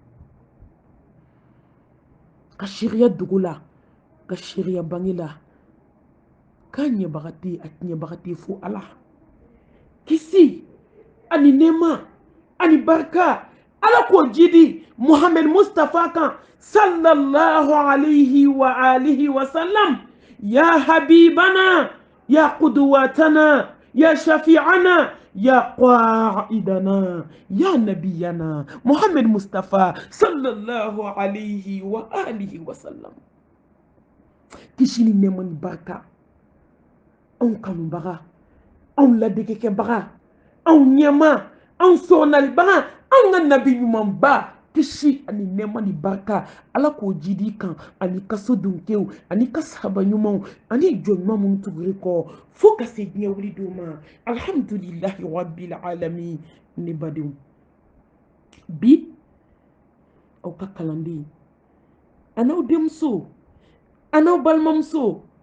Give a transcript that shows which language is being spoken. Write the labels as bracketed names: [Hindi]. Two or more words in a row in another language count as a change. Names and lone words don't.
[Bambara] ka sariya dogo la ka sariya bange la k'a ɲɛbaga tɛ a ɲɛbaga tɛ fo ala kisi ani nɛɛma ani barika ala k'o jidi muhammed mustafa kan sallallahu [Arabic] عليه وآله وسلم يا حبيبنا يا قدوتنا يا شفيعنا يا قائدنا يا نبينا muhammed mustafa صلى الله عليه وآله وسلم [Bambara] kisi ni nɛɛma ni barika anw kanubaga anw ladegekɛbaga anw ɲɛma anw sɔnalibaga anw ka nabi ɲumanba kisi ani nɛɛma ni barika ala k'o jidi kan ani kaso dunkew ani ka sahaba ɲumanw ani jɔn ɲuman minnu tuguri kɔ fo ka se diɲɛ wuli don ma [Arabic] الحمد لله رب العالمين [Bambara] ne badenw bi aw ka kalanden a n'aw denmuso a n'aw balimamuso